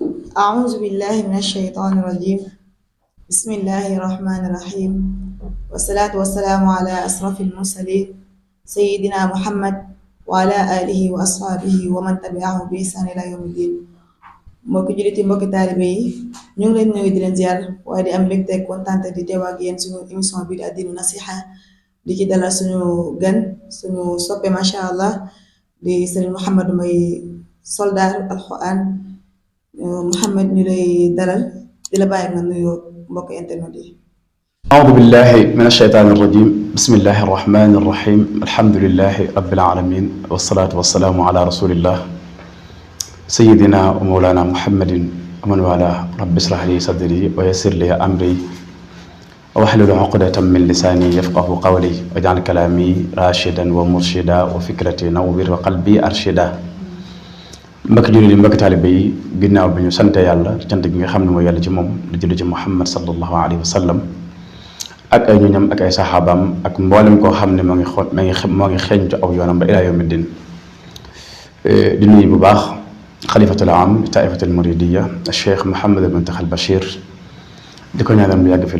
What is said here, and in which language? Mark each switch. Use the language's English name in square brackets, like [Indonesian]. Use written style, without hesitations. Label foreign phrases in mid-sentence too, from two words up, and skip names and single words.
[Arabic] أعوذ بالله من الشيطان الرجيم. بسم الله الرحمن الرحيم. والصلاة والسلام على أشرف المرسلين سيدنا محمد وعلى آله وأصحابه ومن تبعهم بإحسان إلى يوم الدين. [Wolof] mbokki jullit yi mbokki taalibe yi ñu ngi leen nuyu di leen ziar waaye di am mbégte kontaan di teew ak yéen suñu émission bi di Ad-Dinu Nasiha di ci dalal suñu gan suñu soppe [Arabic] ما شاء الله [Wolof] di sëriñ Mouhamadou Mbaye soldaar alquran Mouhamed ñu lay dalal di la bàyyi nga nuyoo mbokki internet yi. [Arabic] أعوذ بالله من الشيطان الرجيم بسم الله الرحمن الرحيم الحمد لله رب العالمين والصلاة والسلام على رسول الله سيدنا ومولانا محمد ومن والاه رب اشرح لي صدري ويسر لي أمري واحلل عقدة من لساني يفقه قولي واجعل كلامي راشدا ومرشدا وفكرتي نور وقلبي أرشدا [Wolof] mbokk jullit yi mbokk taalibe yi ginnaaw bi ñu sante yàlla cant gi nga xam ne mooy yàlla ci moom di julli ci Muhammad [Arabic] صلى الله عليه وسلم [Wolof] ak ay ñoñam ak ay saxaabaam ak mboolem koo xam ne moo ngi xeeñtu aw yoonam ba [Arabic] إلى يوم الدين [Wolof] di nuyu bu baax xalifatul aam taifatul muridiya Cheikh Mouhamed al Muntaxa al Bachir di ko ñaanal mu yàgg fi